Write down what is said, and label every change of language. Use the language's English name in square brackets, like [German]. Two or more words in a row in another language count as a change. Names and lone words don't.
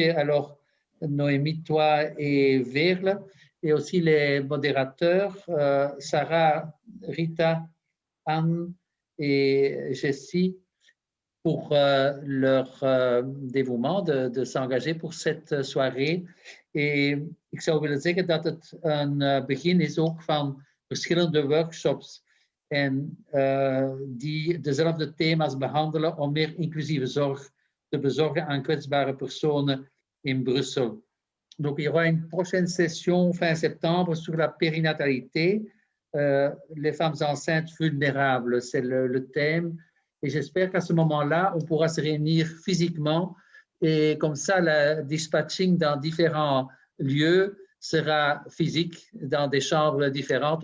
[French] Et alors, Noémie, toi et Veerle, et aussi les modérateurs, Sarah, Rita, Anne et Jessie, pour leur dévouement de s'engager pour cette soirée. [Dutch] En ik zou willen zeggen dat het een begin is ook van verschillende workshops en die dezelfde thema's behandelen om meer inclusieve zorg te bezorgen aan kwetsbare personen in Brussel. [French] Donc, il y aura une prochaine session fin septembre sur la périnatalité, les femmes enceintes vulnérables, c'est le thème. Et j'espère qu'à ce moment-là, on pourra se réunir physiquement et comme ça, le dispatching dans différents lieux sera physique, dans des chambres différentes.